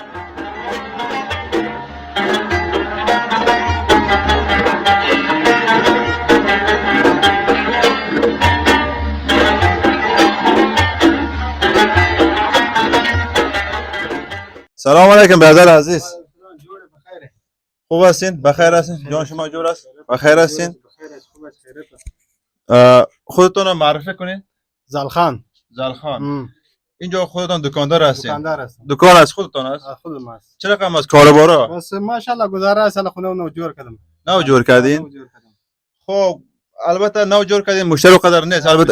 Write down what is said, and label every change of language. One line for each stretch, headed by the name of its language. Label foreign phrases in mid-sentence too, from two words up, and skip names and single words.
Uzbek: Assalomu alaykum birodar aziz. Xo'p sen,
Persian: بخیر استین، جان شما جوره‌ست. بخیر استین. خودتون معرفی کنید؟ زلخان. اینجا خودتون دکاندار هستین؟ دکاندار هستم. دکان از خودتون است؟ خودم است. چه رقم از کاربارا؟ بس ماشاءالله گذاره سال خونه نو جور کردم. نو جور کردین؟ خب البته نو جور کردین مشتری قدر نیست البته.